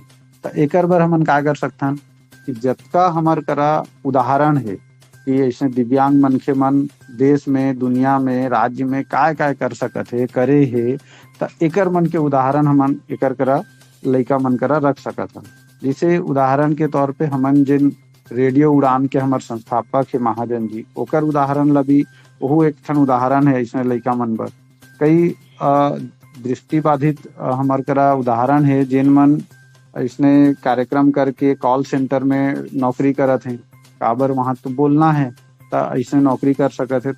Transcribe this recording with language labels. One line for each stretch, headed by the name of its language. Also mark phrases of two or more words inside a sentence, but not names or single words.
Chhattisgarhi: तो एक बार हमन का कर सकथन कि जतका हमार करा उदाहरण है कि ऐसे दिव्यांग मनखे मन देश में, दुनिया में, राज्य में काय काय कर सकत है, करे है, तो एकर मन के उदाहरण हमन एकर करा लइका मन करा रख सकत हन। जैसे उदाहरण के तौर पे हमन जिन रेडियो उड़ान के हमार संस्थापक है महाजन जी, ओकर उदाहरण ला भी वो एक ठन उदाहरण है इसमें लइका मन बर। कई दृष्टिबाधित हमार करा उदाहरण है जिन मन इसने कार्यक्रम करके
English: call centre
Chhattisgarhi: में नौकरी करत हैं, काबर वहां तो बोलना है, तो ऐसे नौकरी कर सकत है।